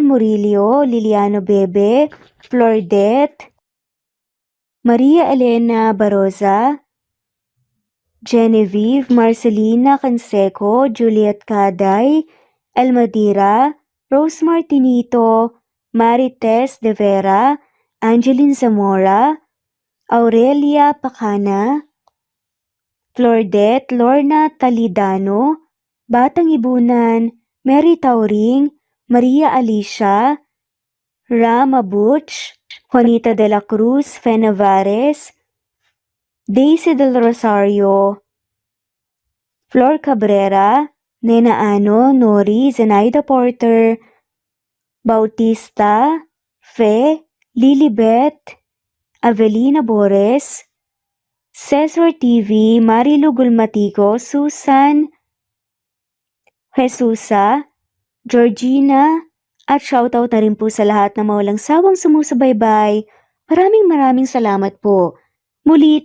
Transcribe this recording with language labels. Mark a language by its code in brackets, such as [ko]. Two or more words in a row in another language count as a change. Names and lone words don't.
[tl] Murillo, Liliano Bebe, Flordette, Maria Elena Baroza, Genevieve, Marcelina Canseco, Juliet Caday, Elmadira, Rose Martinito, Marites De Vera, Angeline Zamora, Aurelia Pacana, Flordette, Lorna Talidano, Batang Ibunan, Mary Tauring, Maria Alicia, Rama Butch, Juanita de la Cruz, Fe Navares, Daisy del Rosario, Flor Cabrera, Nena Ano, Nori, Zenaida Porter, Bautista, Fe, Lilibet, Avelina Bores, Cesar TV, Marilu Gulmatigo, Susan, Jesusa, Georgina, at shoutout na rin po sa lahat na mawalang sawang sumusubaybay. Maraming salamat po. Muli